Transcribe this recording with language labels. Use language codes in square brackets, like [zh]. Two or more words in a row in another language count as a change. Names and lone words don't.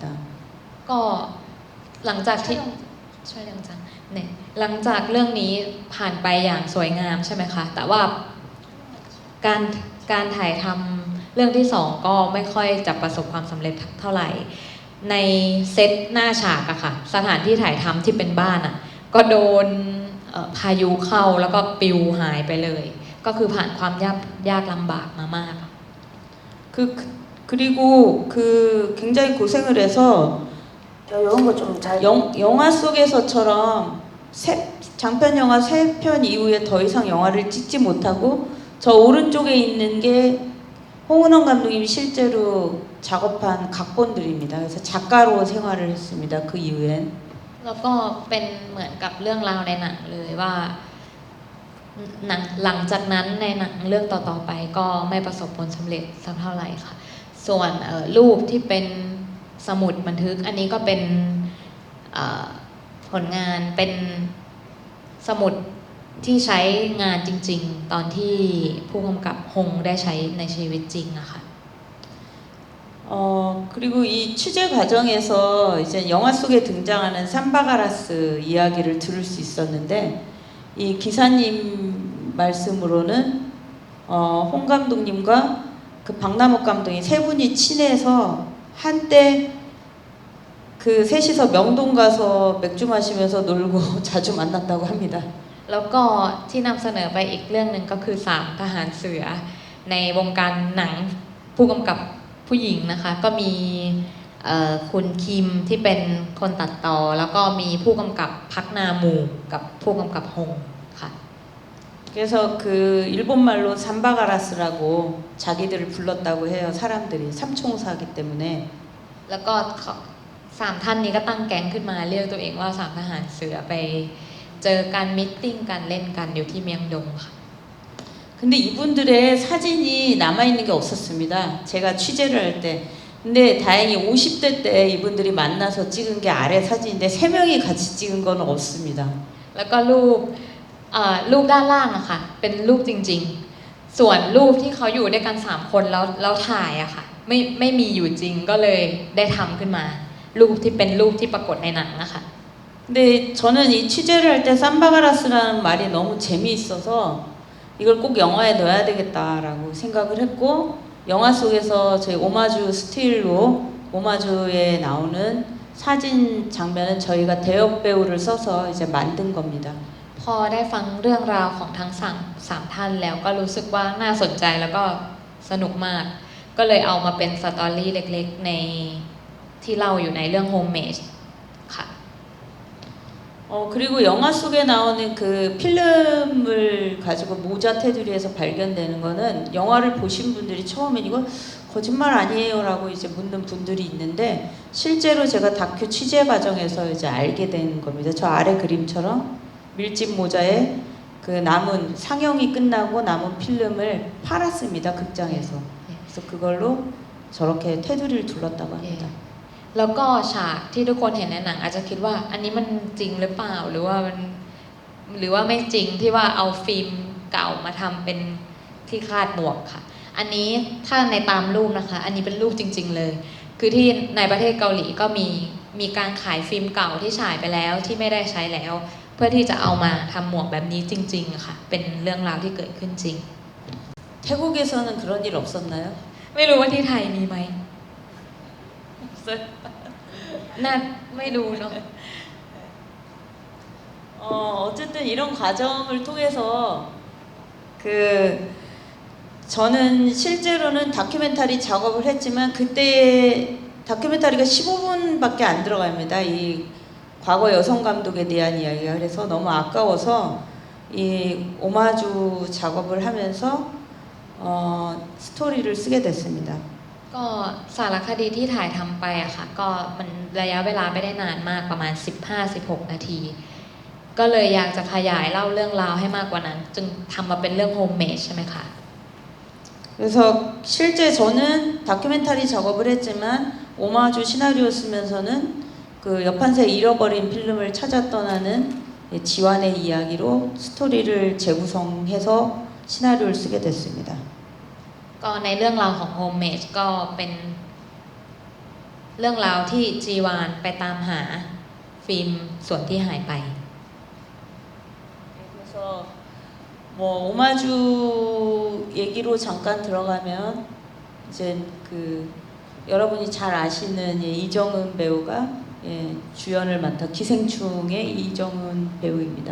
[th] ก็หลังจากที่ช่วยเรื่องจังเนี่ยหลังจากเรื่องนี้ผ่านไปอย่างสวยงามใช่ไหมคะแต่ว่าการถ่ายทำเรื่องที่ 2ก็ไม่ค่อยจะประสบความสำเร็จเท่าไหร่ในเซตหน้าฉากอะค่ะสถานที่ถ่ายทำที่เป็นบ้านอะก็โดนพายุเข้าแล้วก็ปลิวหายไปเลยก็คือผ่านความยากลำบากมามาก [ko] 그리고 굉장히 고생을 해서 이런 거좀 잘. 영화 속에서처럼 장편 영화 3편 이후에 더 이상 영화를 찍지 못하고 저 오른쪽에 있는 게 홍은원 감독님이 실제로 작업한 각본들입니다. 그래서 작가로 생활을 했습니다. 그 이후엔. [th] แล้วก็เป็นเหมือนกับเรื่องราวในหนังเลยว่าหลังจากนั้นในหนังเรื่องต่อๆไปก็ไม่ประสบผลสำเร็จสักเท่าไหร่ค่ะส่วนรูปที่เป็นสมุดบันทึกอันนี้ก็เป็นผลงานเป็นสมุดที่ใช้งานจริงๆตอนที่ผู้กำกับฮงได้ใช้ในชีวิตจริงอะค่ะ [ko] 그리고 이 취재 과정에서 이제 영화 속에 등장하는 삼바가라스 이야기를 들을 수 있었는데 이 기사님 말씀으로는 홍 감독님과 그 박남욱 감독이 세 분이 친해서 한때 그 셋이서 명동 가서 맥주 마시면서 놀고 자주 만났다고 합니다. [th] แล้วก็ที่นำเสนอไปอีกเรื่องหนึ่งก็คือ3ทหารเสือในวงการหนังผู้กำกับผู้หญิงนะคะก็มีคุณคิมที่เป็นคนตัดต่อแล้วก็มีผู้กำกับพักนามูกับผู้กำกับฮงค่ะ [ko] 그래서 그 일본 말로 삼바가라스라고 자기들을 불렀다고 해요. 사람들이 삼총사기 때문에 [th] แล้วก็เขาสามท่านนี้ก็ตั้งแก๊งขึ้นมาเรียกตัวเองว่าสามทหารเสือไปเจอกันมิทติ้งกันเล่นกันอยู่ที่เมียงดงค่ะ [ko] 근데 이분들의 사진이 남아있는 게 없었습니다. 제가 취재를 할 때. 근데 다행히 50대 때 이분들이 만나서 찍은 게 아래 사진인데 3명이 같이 찍은 건 없습니다. [th] แล้วก็รูปด้านล่างอะค่ะเป็นรูปจริงๆ ส่วนรูปที่เขาอยู่ด้วยกัน3คนแล้วถ่ายอะค่ะไม่มีอยู่จริงก็เลยได้ทำขึ้นมา รูปที่เป็นรูปที่ปรากฏในหนังนะคะ [ko] 근데 저는 이 취재를 할 때 삼바가라스라는 말이 너무 재미있어서 이걸 꼭 영화에 넣어야 되겠다라고 생각을 했고 영화 속에서 저희 오마주 스틸로 오마주에 나오는 사진 장면은 저희가 대역 배우를 써서 이제 만든 겁니다. [th] พอได้ฟังเรื่องราวของทั้งสามท่านแล้วก็รู้สึกว่าน่าสนใจแล้วก็สนุกมาก ก็เลยเอามาเป็นสตอรี่เล็กๆในที่เล่าอยู่ในเรื่อง Homemade ค่ะ [ko] 그리고 영화 속에 나오는 그 필름을 가지고 모자 테두리에서 발견되는 거는 영화를 보신 분들이 처음엔 이거 거짓말 아니에요 라고 이제 묻는 분들이 있는데 실제로 제가 다큐 취재 과정에서 이제 알게 된 겁니다. 저 아래 그림처럼 밀짚 모자에 그 남은 상영이 끝나고 남은 필름을 팔았습니다. 극장에서. 그래서 그걸로 저렇게 테두리를 둘렀다고 합니다. [th] แล้วก็ฉากที่ทุกคนเห็นในหนังอาจจะคิดว่าอันนี้มันจริงหรือเปล่าหรือว่าไม่จริงที่ว่าเอาฟิล์มเก่ามาทำเป็นที่คาดหมวกค่ะ อันนี้ถ้าในตามรูปนะคะ อันนี้เป็นรูปจริงๆเลย คือที่ในประเทศเกาหลีก็มีการขายฟิล์มเก่าที่ฉายไปแล้วที่ไม่ได้ใช้แล้ว เพื่อที่จะเอามาทำหมวกแบบนี้จริงๆค่ะเป็นเรื่องราวที่เกิดขึ้นจริง [ko] 태국에서는 그런 일 없었나요? [th] ไม่รู้ว่าที่ไทยมีไหมน่าไม่รู้เนาะ [ko] 어쨌든 이런 과정을 통해서 그 저는 실제로는 다큐멘터리 작업을 했지만 그때 다큐멘터리가 15분밖에 안 들어갑니다. 이 과거 여성 감독에 대한 이야기가 그래서 너무 아까워서 이 오마주 작업을 하면서 스토리를 쓰게 됐습니다. [th] ก็สารคดีที่ถ่ายทำไปอะค่ะก็มันระยะเวลาไม่ได้นานมากประมาณ 15-16 นาที ก็เลยอยากจะขยายเล่าเรื่องราวให้มากกว่านั้น จึงทำมาเป็นเรื่อง Homemade ใช่ไหมคะ [ko] 그래서 실제 저는 다큐멘터리 작업을 했지만 오마주 시나리오 쓰면서는 그 옆판새 잃어버린 필름을 찾아 떠나는 지완의 이야기로 스토리를 재구성해서 시나리오를 쓰게 됐습니다. [th] ก็ในเรื่องราวของ Homemade ก็เป็นเรื่องราวที่จีวานไปตามหาฟิล์มส่วนที่หายไป [ko] 그래서 뭐 오마주 얘기로 잠깐 들어가면 이제 그 여러분이 잘 아시는 이정은 배우가 주연을 맡아 기생충의 이정은 배우입니다.